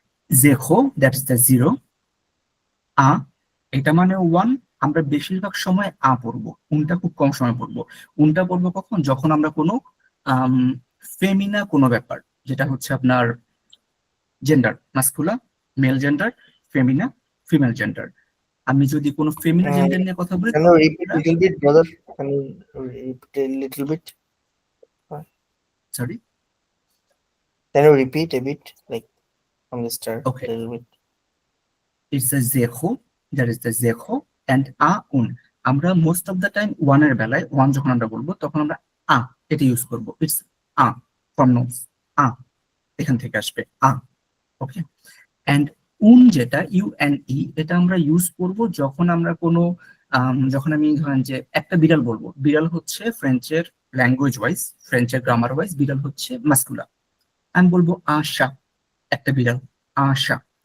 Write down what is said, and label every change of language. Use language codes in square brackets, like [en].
[en] জেখো, that is the zero. Uh, [bn] এটা মানে [en] One. [bn] আমরা বেশিরভাগ সময় আ পড়বো, উনটা খুব কম সময় পড়বো। উনটা পড়বো কখন? যখন আমরা কোনো ফেমিনা কোনো ব্যাপার, যেটা হচ্ছে আপনার gender, মাস্কুলা mail gender, Femina female gender. আমি যদি কোনো ফেমিনা জেন্ডার নিয়ে কথা বলি, [en] Can you repeat a little bit, brother? Can you repeat a little bit? Sorry, Can you repeat a bit, like from the start? Okay. A little bit. It's a জেখো, that is the জেখো and a উন। [bn] আমরা most of the time ওয়ানের বেলায়, one যখন আমরা বলবো তখন আমরা আ এটা ইউজ করবো। [en] it's uh, from nose, uh, [bn] এখান থেকে আসবে [en] আ। [bn] ওকে, অ্যান্ড উন যেটা ইউ এন ই, এটা আমরা ইউজ করব যখন আমরা কোনো যখন আমি ধরেন যে একটা বিড়াল বলবো, বিড়াল হচ্ছে ফ্রেঞ্চের ল্যাঙ্গুয়েজ ওয়াইজ, ফ্রেঞ্চের গ্রামার ওয়াইজ বিড়াল হচ্ছে মাস্কুলা, আমি বলবো আশা, একটা বিড়াল, আশা।